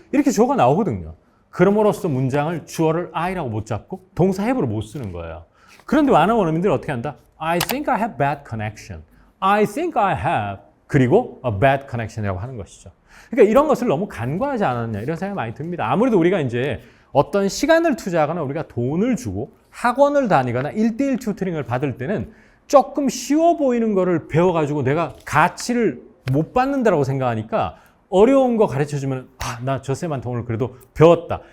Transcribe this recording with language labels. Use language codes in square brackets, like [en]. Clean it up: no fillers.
[ko] 이렇게 주어가 나오거든요. 그럼으로써 문장을 주어를 I라고 못 잡고 동사 have로 못 쓰는 거예요. 그런데 많은 원어민들은 어떻게 한다? [en] I think I have bad connection. I think I have [ko] 그리고 [en] a bad connection이라고 [ko] 하는 것이죠. 그러니까 이런 것을 너무 간과하지 않았냐 이런 생각이 많이 듭니다. 아무래도 우리가 이제 어떤 시간을 투자하거나 우리가 돈을 주고 학원을 다니거나 1대1 튜터링을 받을 때는 조금 쉬워 보이는 거를 배워가지고 내가 가치를 못 받는다라고 생각하니까 어려운 거 가르쳐주면 나 저 쌤한테 오늘 그래도 배웠다.